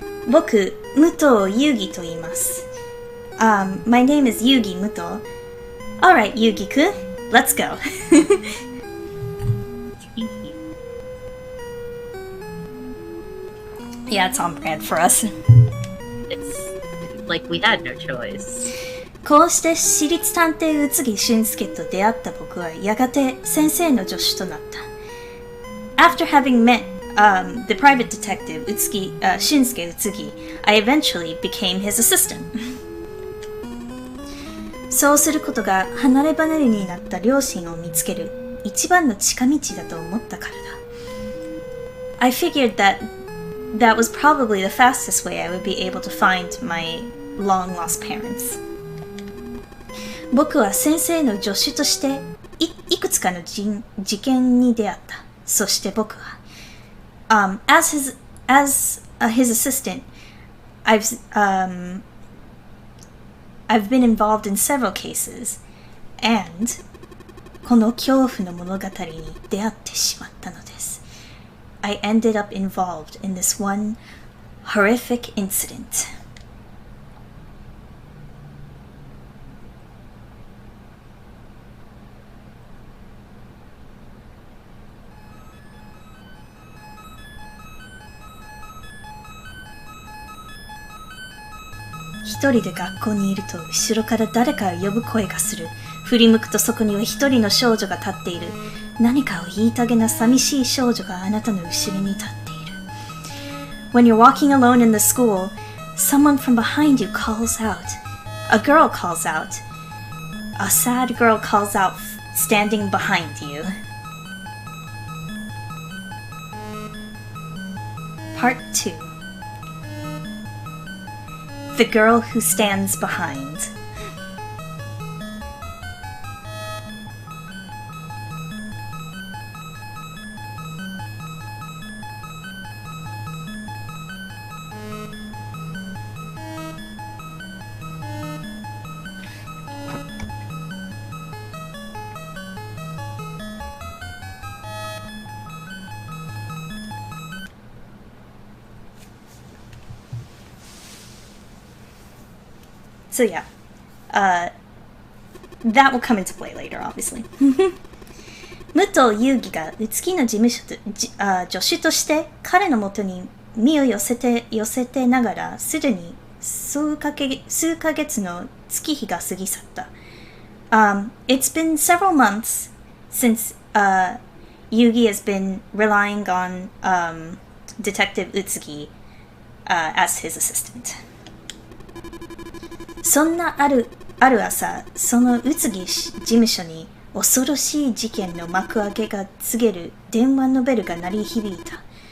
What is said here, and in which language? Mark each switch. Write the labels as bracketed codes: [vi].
[ja] 僕、武藤ユギと言います。 [en] My name is Yugi Muto. Alright, Yugi-kun, let's go. Yeah, it's on brand for us. It's like we had no choice. [ja] こうして私立探偵宇津木俊介と出会った僕はやがて先生の助手となった。 [en] After having met the private detective Shinsuke Utsugi, I eventually became his assistant. [ja] そうすることが離れ離れになった両親を見つける一番の近道だと思ったからだ。 [en] I figured that was probably the fastest way I would be able to find my long lost parents. [ja] 僕は先生の助手としていくつかの事件に出会った。そして僕は、 [en] as his assistant, I've been involved in several cases, and [ja] この恐怖の物語に出会ってしまったのです。 [en] I ended up involved in this one horrific incident. [ja] 一人で学校にいると後ろから誰かを呼ぶ声がする。振り向くとそこには一人の少女が立っている。何かを言いたげな寂しい少女があなたの後ろに立っている。 [en] When you're walking alone in the school, someone from behind you calls out. A girl calls out. A sad girl calls out, standing behind you. Part 2. The girl who stands behind. So yeah, that will come into play later, obviously. [ja] 武藤遊戯が宇津木の事務所と助手として彼のもとに身を寄せてながらすでに数ヶ月の月日が過ぎ去った。 [en] It's been several months since Yugi has been relying on Detective Utsugi as his assistant. [ja] そんなある朝、その宇津木事務所に恐ろしい事件の幕開けが告げる電話のベルが鳴り響いた。